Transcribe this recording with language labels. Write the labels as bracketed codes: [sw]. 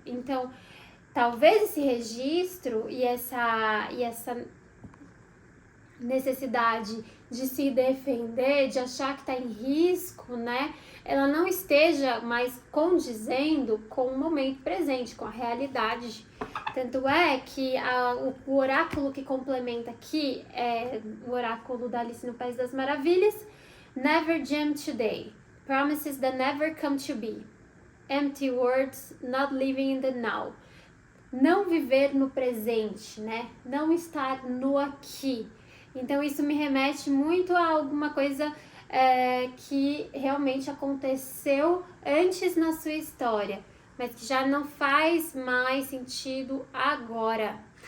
[pt] Então, talvez esse registro e essa necessidade de se defender, de achar que está em risco, né? Ela não esteja mais condizendo com o momento presente, com a realidade. Tanto é que o oráculo que complementa aqui é o oráculo da Alice no País das Maravilhas. [en] Never jam today. Promises that never come to be. Empty words, not living in the now. [pt] Não viver no presente, né? Não estar no aqui. Então, isso me remete muito a alguma coisa que realmente aconteceu antes na sua história, mas que já não faz mais sentido agora.